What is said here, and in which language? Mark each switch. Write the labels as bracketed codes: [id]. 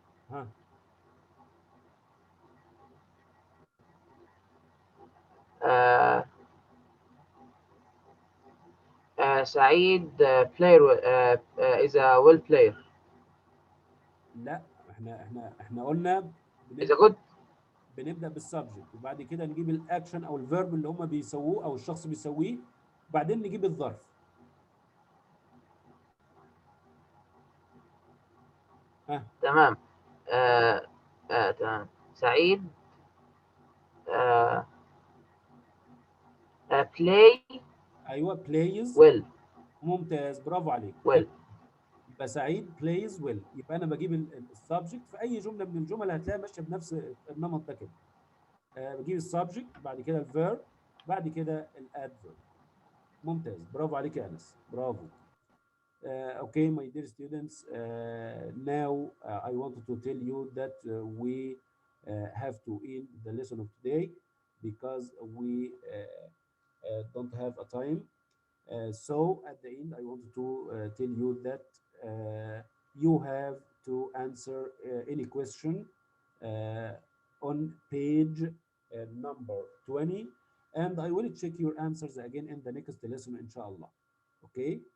[ar] ها سعيد [en] player is a well player. [ar] لا احنا قلنا [en] is a good. [ar] بنبدأ بالسبجكت وبعد كده نجيب الاكشن او الفيرب اللي هم بيسووه او الشخص بيسويه وبعدين نجيب الظرف. ها تمام. تمام. سعيد [en] play [ar] ايوه [en] plays well. [ar] ممتاز برافو عليك. [en] well. [ar] يبقى سعيد [en] plays well، [ar] يبقى انا بجيب السبجكت في اي جمله من الجمل هتلاقيها ماشيه بنفس النمط ده كده. بجيب السبجكت بعد كده الفيرب بعد كده الادفيرب. ممتاز برافو عليك يا انس، برافو. [en] Okay, my dear students, now I wanted to tell you that we have to end the lesson of today because we don't have a time. So at the end, I wanted to tell you that you have to answer any question on page number 20, and I will check your answers again in the next lesson, inshallah. Okay?